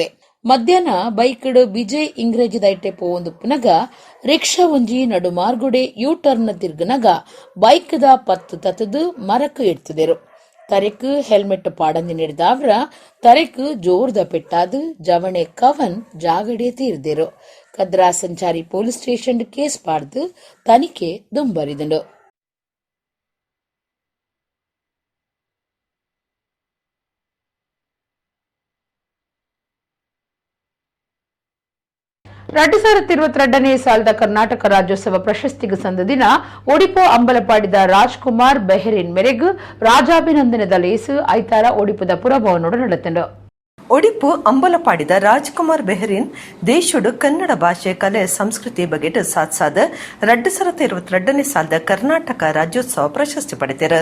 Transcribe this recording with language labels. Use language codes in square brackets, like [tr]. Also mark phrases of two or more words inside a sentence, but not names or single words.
[tcy] ಮಧ್ಯಾಹ್ನ ಬೈಕಡು ಬಿಜಯ್ ಇಂಗ್ರೇಜಿ ದೈಟೆ ಪೋವೊಂದು ಪುನಗ ರಿಕ್ಷಾ ಒಂಜಿ ನಡು ಮಾರ್ಗುಡೆ [en] U turn [tcy] ತಿರ್ಗನಗ ಬೈಕ್ದ ಪತ್ತು ತತ್ತದು ಮರಕ್ಕೆ ಇಡ್ತಿದರು. ತರೆಕ್ ಹೆಲ್ಮೆಟ್ ಪಾಡಂದಿ ನಡೆದಾವ್ರ ತರೆಕ್ ಜೋರ್ದ ಪೆಟ್ಟಾದು ಜವಣೆ ಕವನ್ ಜಾಗಡೆ ತೀರ್ದೇರು. ಕದ್ರಾ ಸಂಚಾರಿ [en] police station [tcy] ಕೇಸ್ ಪಾಡ್ದು ತನಿಖೆ ದುಂಬರಿದಂಡು. ಎರಡು 2022ನೇ ಸಾಲದ ಕರ್ನಾಟಕ ರಾಜ್ಯೋತ್ಸವ ಪ್ರಶಸ್ತಿಗೆ ಸಂದದಿನ ಒಡಿಪೋ ಅಂಬಲಪಾಡಿದ ರಾಜ್ಕುಮಾರ್ ಬೆಹರಿನ್ ಮೆರೆಗ್ ರಾಜಾಭಿನಂದನದ ಲೇಸು ಐತಾರ ಒಡಿಪುದ ಪುರಭವನೋಡು ನಡೆತಂಡು. ಒಡಿಪು ಅಂಬಲಪಾಡಿದ ರಾಜ್ಕುಮಾರ್ ಬೆಹರಿನ್ ದೇಶುಡು ಕನ್ನಡ ಭಾಷೆ ಕಲೆ ಸಂಸ್ಕೃತಿ ಬಗೆಟ್ ಸಾತ್ಸಾದ 2022ನೇ ಸಾಲದ ಕರ್ನಾಟಕ ರಾಜ್ಯೋತ್ಸವ ಪ್ರಶಸ್ತಿ ಪಡೆದರು.